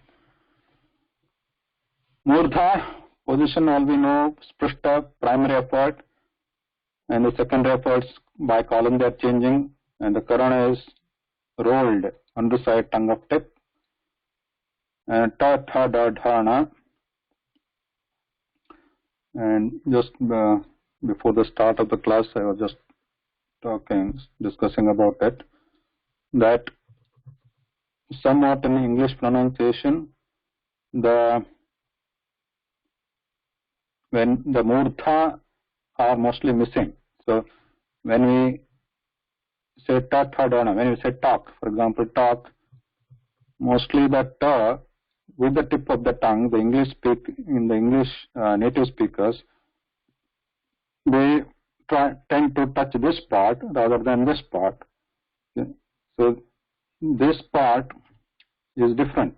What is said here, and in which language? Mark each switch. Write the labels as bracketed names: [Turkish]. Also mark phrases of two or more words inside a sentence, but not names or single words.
[English] Murdha, position all we know, sprishta, primary effort, and the secondary efforts by column they are changing, and the karana is rolled, underside tongue of tip, and [Sanskrit] ta, tha, da, dha, na. [English] And just before the start of the class, I was just discussing about it, that somewhat in English pronunciation, when the murdha are mostly missing. So when we say [Sanskrit] ta, tha, da, na, [English] when we say talk, for example, talk, mostly the ta with the tip of the tongue, the English native speakers, they tend to touch this part rather than this part. Okay. So this part is different.